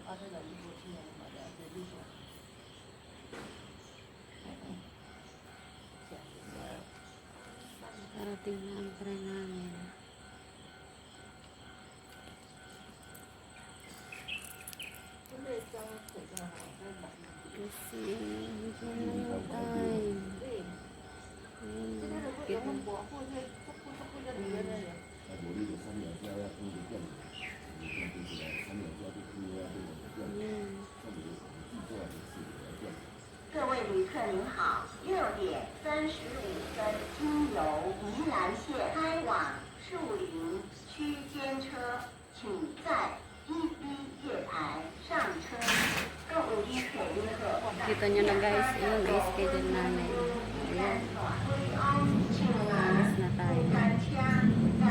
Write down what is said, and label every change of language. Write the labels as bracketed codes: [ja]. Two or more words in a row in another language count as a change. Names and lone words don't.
[tl] Parating na ang train namin. Kasi hindi na yung time. [zh] 各位旅客您好，6:35经由宜兰县开往树林区间车，请在1B 月台上车。各位旅客您好。 [tl] Kita nyo na guys, yung schedule namin. Ayan. Alis na tayo.